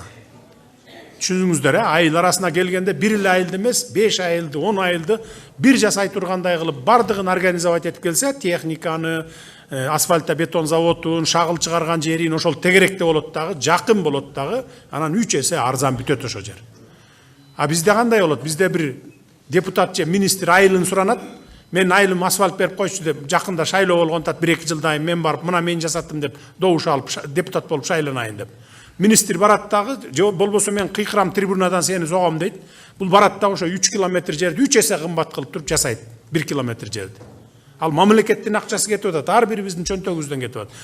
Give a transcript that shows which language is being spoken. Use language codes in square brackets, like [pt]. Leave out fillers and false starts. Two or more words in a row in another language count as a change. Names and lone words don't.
[ky] Түшүнүңүздөр, айыл арасына келгенде бир эле айылды эмес, 5 айылды, 10 айылды бир жасай тургандай кылып бардыгын организовать этип келсе, техниканы, асфальтта бетон заводун, шагыл чыгарган жерин ошол тегеректе болот дагы, жакын болот дагы, анан 3 эсе арзан бүтөт ошол жер. А бизде кандай болот? Бизде бир депутат же министр айылын суранат, Мен айылым асфальт беріп қойшы деп, жақында шайлоо болгондо 1-2 жылдан мен барып, мына мен жасаттым деп, добуш алып депутат болуп шайланайын деп. Министр барат дагы, болбосо мен кыйкырам трибунадан сени согом дейт. Бул барат дагы ошо 3 километр жерди 3 эсе кымбат кылып туруп жасайт. 1 километр жерди. Ал мамлекеттин акчасы кетип атат, ар бирибиздин чөнтөгүбүздөн кетип атат.